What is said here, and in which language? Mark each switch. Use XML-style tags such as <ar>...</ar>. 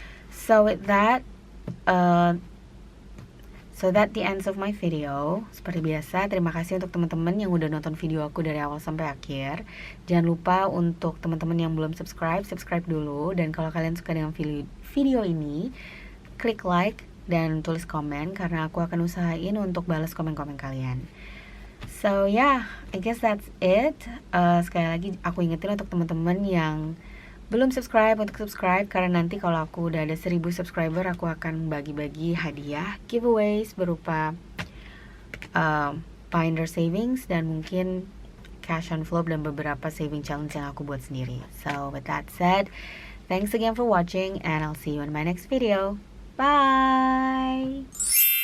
<en>So with that, the ends of my video.</en> <id>Seperti biasa, terima kasih untuk teman-teman yang udah nonton video aku dari awal sampai akhir. Jangan lupa untuk teman-teman yang belum subscribe dulu. Dan kalau kalian suka dengan video ini, klik like dan tulis komen karena aku akan usahain untuk balas komen-komen kalian.</id> <en>So yeah, I guess that's it.</en> <id>Sekali lagi aku ingetin untuk teman-teman yang belum subscribe untuk subscribe, karena nanti kalau aku udah ada 1000 subscriber aku akan bagi-bagi hadiah giveaways berupa binder savings dan mungkin cash envelope dan beberapa saving challenge yang aku buat sendiri.</id> <en>So with that said, thanks again for watching and I'll see you in my next video. Bye.</en>